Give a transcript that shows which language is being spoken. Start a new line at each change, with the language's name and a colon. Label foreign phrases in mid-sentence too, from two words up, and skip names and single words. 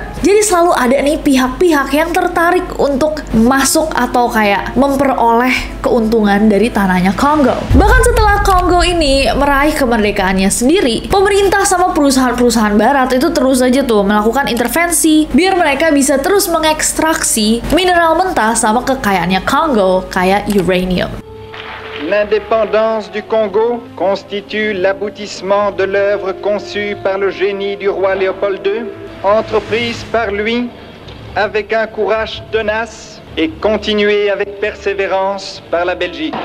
Indonesian: Jadi selalu ada nih pihak-pihak yang tertarik untuk masuk atau kayak memperoleh keuntungan dari tanahnya Kongo. Bahkan setelah Kongo ini meraih kemerdekaannya sendiri, pemerintah sama perusahaan-perusahaan barat itu terus aja tuh melakukan intervensi biar mereka bisa terus mengekstraksi mineral mentah sama kekayaannya Kongo kayak uranium.
French: L'indépendance du Congo constitue l'aboutissement de l'œuvre conçue par le génie du roi Léopold II, entreprise par lui avec un courage tenace et continuée avec persévérance par la Belgique.